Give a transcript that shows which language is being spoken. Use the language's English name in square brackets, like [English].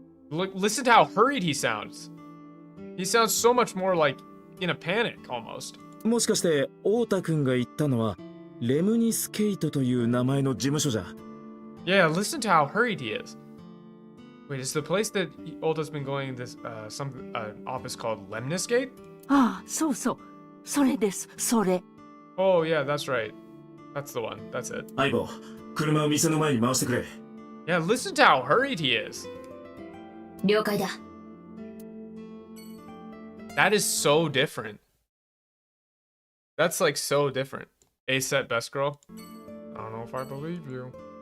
[English] Look, listen to how hurried he sounds. He sounds so much more like in a panic almost. [Japanese] もしかして太田くんが言ったのはレムニスケイトという名前の事務所じゃ。 [English] Yeah, listen to how hurried he is. Wait, is the place that Ota's been going this office called Lemniscate? [Japanese] ああ、そうそう。それです、それ。 [English] Oh, yeah, that's right. That's the one. That's it. [Japanese] 相棒、車を店の前に回してくれ。 [English] Yeah, listen to how hurried he is. [Japanese] 了解だ。 [English] That is so different. That's like so different. A set best girl. I don't know if I believe you.